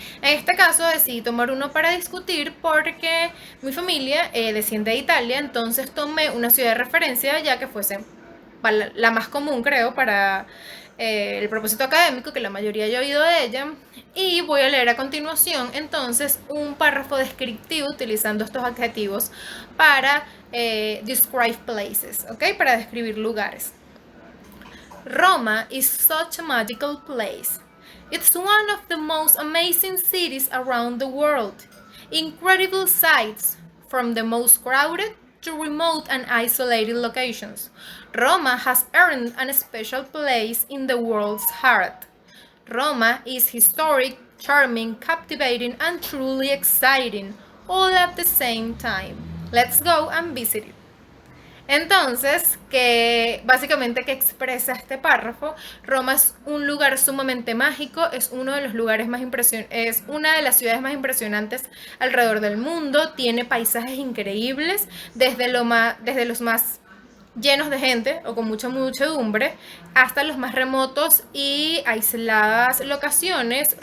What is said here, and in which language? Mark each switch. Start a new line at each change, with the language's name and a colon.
Spanish: En este caso decidí tomar uno para discutir porque mi familia desciende de Italia, entonces tomé una ciudad de referencia ya que fuese la más común, creo, para el propósito académico, que la mayoría ya ha oído de ella. Y voy a leer a continuación entonces un párrafo descriptivo utilizando estos adjetivos para
English: describe places,
Spanish: ¿ok? Para describir lugares.
English: Roma is such a magical place. It's one of the most amazing cities around the world. Incredible sights, from the most crowded to remote and isolated locations. Roma has earned a special place in the world's heart. Roma is historic, charming, captivating, and truly exciting, all at the same time. Let's go and visit it.
Spanish: Entonces, que básicamente que expresa este párrafo, Roma es un lugar sumamente mágico, es uno de los lugares más es una de las ciudades más impresionantes alrededor del mundo, tiene paisajes increíbles, desde los más llenos de gente o con mucha muchedumbre hasta los más remotos y aisladas locaciones.